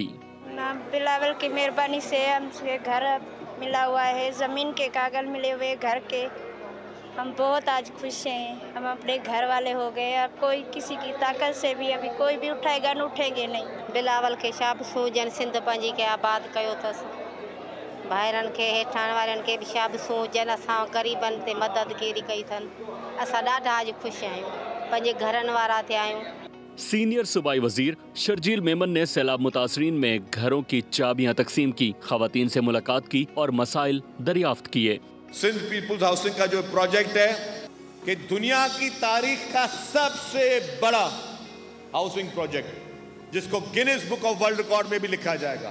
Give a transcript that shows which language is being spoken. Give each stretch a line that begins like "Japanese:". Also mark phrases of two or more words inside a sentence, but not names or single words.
Urdu: بلاول کی مہربانی سے ہم سے گھر ملا ہوا ہے، زمین کے کاغذ ملے ہوئے گھر کے. ہم بہت آج خوش ہیں۔ ہم اپنے گھر والے ہو گئے. اب کوئی کسی کی طاقت سے بھی ابھی کوئی بھی اٹھائے گا نہ اٹھیں گے نہیں.
Sindhi: बिलावल के शाब सूजन सिंध पंहिंजी के आबाद कयो अथसि। भाइरनि के हेठां वारनि के भी शाब सूजन, असां ग़रीबनि ते मददगिरी कई अथनि। असां ॾाढा आज खुश आहियूं, पंहिंजे घरनि वारा थिया आहियूं।
Urdu: سینئر صوبائی وزیر شرجیل میمن نے سیلاب متاثرین میں گھروں کی چابیاں تقسیم کی، خواتین سے ملاقات کی اور مسائل دریافت کیے. سندھ پیپلز ہاؤسنگ کا جو پراجیکٹ ہے کہ دنیا کی تاریخ کا سب سے بڑا
English: housing project,
Urdu: جس کو گنیز بک آف ورلڈ ریکارڈ میں بھی لکھا جائے گا.